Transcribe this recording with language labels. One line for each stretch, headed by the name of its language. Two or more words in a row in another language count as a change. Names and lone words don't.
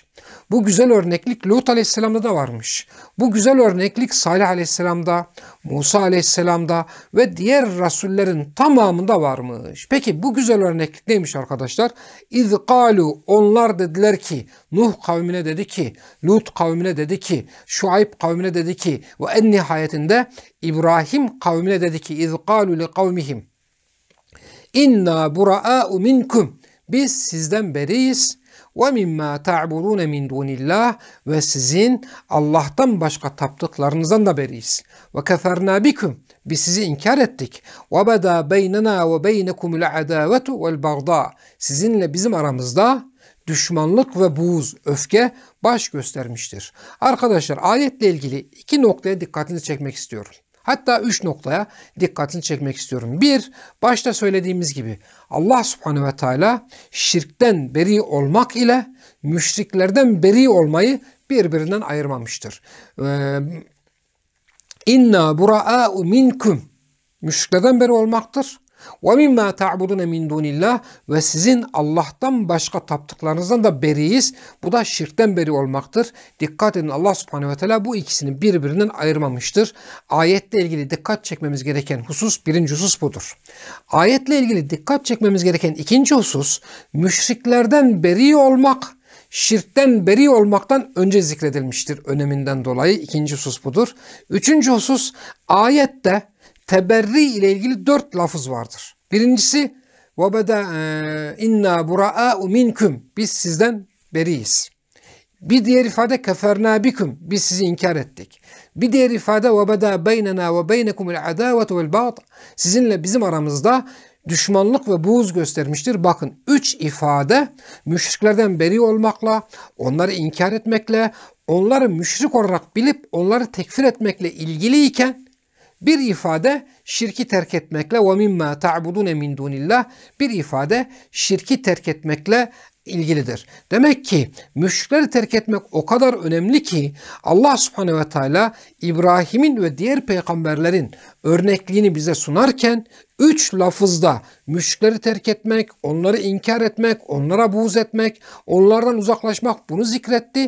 Turkish: Bu güzel örneklik Lut Aleyhisselam'da da varmış. Bu güzel örneklik Salih Aleyhisselam'da, Musa Aleyhisselam'da ve diğer rasullerin tamamında varmış. Peki bu güzel örneklik neymiş arkadaşlar?
Arabic: إذ قالوا,
Turkish: onlar dediler ki, Nuh kavmine dedi ki, Lut kavmine dedi ki, Şuayb kavmine dedi ki ve en nihayetinde İbrahim kavmine dedi ki,
Arabic: إذ قالوا لقومهم إنا برآء منكم,
Turkish: biz sizden beriyiz.
Arabic: وَمِمَّا تَعْبُدُونَ مِنْ دُونِ اللّٰهِ
Turkish: ve sizin Allah'tan başka taptıklarınızdan da beriyiz.
Arabic: وَكَفَرْنَا بِكُمْ
Turkish: biz sizi inkar ettik.
Arabic: وَبَدَا بَيْنَنَا وَبَيْنَكُمُ الْعَدَاوَةُ وَالْبَغْضَاءُ
Turkish: sizinle bizim aramızda düşmanlık ve buğz, öfke baş göstermiştir. Arkadaşlar ayetle ilgili 2 noktaya dikkatinizi çekmek istiyorum. Hatta 3 noktaya dikkatini çekmek istiyorum. 1, başta söylediğimiz gibi Allah
Arabic: سبحانه وتعالى
Turkish: şirkten beri olmak ile müşriklerden beri olmayı birbirinden ayırmamıştır.
Arabic: إنا برآء منكم
Turkish: müşriklerden beri olmaktır.
Arabic: وَمِمَّا تَعْبُدُونَ مِنْ دُونِ اللّٰهِ
Turkish: ve sizin Allah'tan başka taptıklarınızdan da beriyiz. Bu da şirkten beri olmaktır. Dikkat edin, Allah
Arabic: سبحانه وتعالى
Turkish: bu ikisini birbirinden ayırmamıştır. Ayetle ilgili dikkat çekmemiz gereken husus, birinci husus budur. Ayetle ilgili dikkat çekmemiz gereken ikinci husus, müşriklerden beri olmak, şirkten beri olmaktan önce zikredilmiştir öneminden dolayı. İkinci husus budur. Üçüncü husus, ayette teberri ile ilgili 4 lafız vardır. Birincisi
Arabic: وَبَدَا اِنَّا بُرَاءُ مِنْكُمْ
Turkish: biz sizden beriyiz. Bir diğer ifade
Arabic: كَفَرْنَا بِكُمْ
Turkish: biz sizi inkar ettik. Bir diğer ifade
Arabic: وَبَدَا بَيْنَنَا وَبَيْنَكُمُ الْعَدَاوَةُ وَالْبَغْضَ
Turkish: sizinle bizim aramızda düşmanlık ve buğz göstermiştir. Bakın 3 ifade müşriklerden beri olmakla, onları inkar etmekle, onları müşrik olarak bilip onları tekfir etmekle ilgiliyken bir ifade şirki terk etmekle
Arabic: وَمِمَّا تَعْبُدُونَ مِنْ دُونِ اللّٰهِ
Turkish: bir ifade şirki terk etmekle ilgilidir. Demek ki müşrikleri terk etmek o kadar önemli ki Allah
Arabic: سبحانه وتعالى
Turkish: İbrahim'in ve diğer peygamberlerin örnekliğini bize sunarken 3 lafızda müşrikleri terk etmek, onları inkar etmek, onlara buğz etmek, onlardan uzaklaşmak bunu zikretti.